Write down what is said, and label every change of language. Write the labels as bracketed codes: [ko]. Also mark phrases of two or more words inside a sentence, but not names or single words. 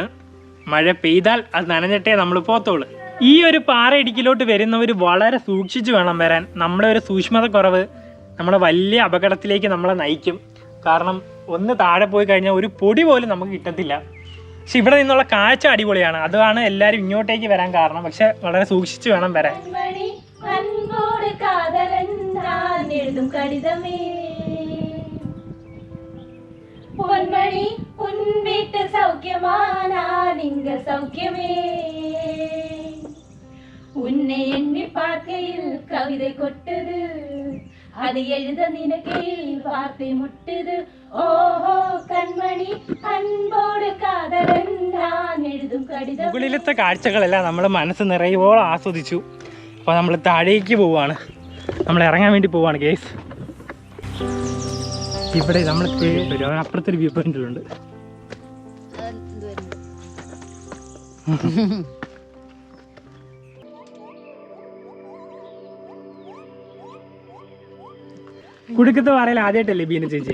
[ml] മഴ പെയ്താൽ അത് നനഞ്ഞിട്ടേ നമ്മൾ പോത്തോളൂ. ഈ ഒരു പാറ ഇടുക്കിലോട്ട് വരുന്നവർ വളരെ സൂക്ഷിച്ച് വേണം വരാൻ. നമ്മുടെ ഒരു സൂക്ഷ്മത കുറവ് നമ്മളെ വലിയ അപകടത്തിലേക്ക് നമ്മളെ നയിക്കും. കാരണം ഒന്ന് താഴെ പോയി കഴിഞ്ഞാൽ ഒരു പൊടി പോലും നമുക്ക് കിട്ടത്തില്ല. പക്ഷെ ഇവിടെ നിന്നുള്ള കാഴ്ച അടിപൊളിയാണ്. അതാണ് എല്ലാവരും ഇങ്ങോട്ടേക്ക് വരാൻ കാരണം. പക്ഷെ വളരെ സൂക്ഷിച്ച് വേണം വരാൻ. [ta] அன்போடு காதலன் நான் எழுதும் கடிதமே பொன்மணி உன் வீட்டு சௌக்கியமா நான் இங்க சௌக்கியமே உன்னை எண்ணி பார்க்கையில் கவிதை கொட்டுது அது எழுத நினைக்கையில் வார்த்தை முட்டுது ஓஹோ கண்மணி அன்போடு காதலன் நான் எழுதுം കടിതം. [ml] മുകളിലത്തെ കാഴ്ചകളെല്ലാം നമ്മൾ മനസ്സ് നിറയുവോളം ആസ്വദിച്ചു. അപ്പോൾ നമ്മൾ താഴേക്ക് പോവുകയാണ്. നമ്മൾ ഇറങ്ങാൻ വേണ്ടി പോവുകയാണ് കേസ്. ഇവിടെ നമ്മൾ അപ്പുറത്തൊരു വ്യൂ പോയിന്റിലുണ്ട്. കുടുക്കത്ത് പാറയിൽ ആദ്യമായിട്ടല്ലേ ബീന ചേച്ചി?